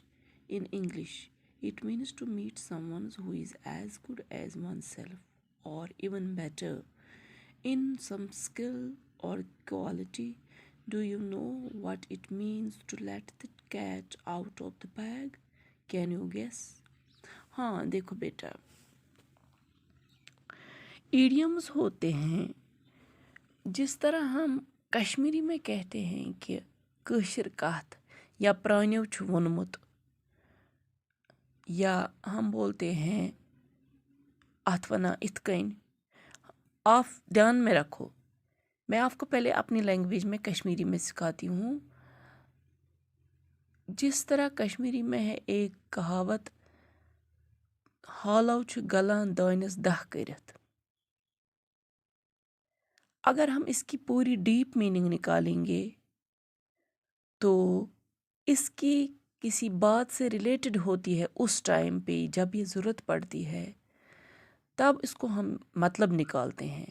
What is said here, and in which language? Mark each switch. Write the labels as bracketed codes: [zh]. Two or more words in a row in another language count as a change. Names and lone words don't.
[en] In English, it means to meet someone who is as good as oneself or even better in some skill or quality. Do you know what it means to let the cat out of the bag? Can you guess? [hi] हाँ देखो बेटा, इडियम्स होते हैं जिस तरह हम कश्मीरी में कहते हैं कि [ks] कशिर कथ या प्राण्यों छु वोनमुत, [hi] या हम बोलते हैं [ks] अथ वना इत कन। [hi] आप ध्यान में रखो, मैं आपको पहले अपनी लैंग्वेज में कश्मीरी में सिखाती हूँ। जिस तरह कश्मीरी में है एक कहावत, [ks] हालव छु गलान दानस दह करित। [hi] अगर हम इसकी पूरी [en] deep meaning [hi] निकालेंगे तो इसकी किसी बात से रिलेटेड होती है, उस टाइम पे जब ये ज़रूरत पड़ती है तब इसको हम मतलब निकालते हैं।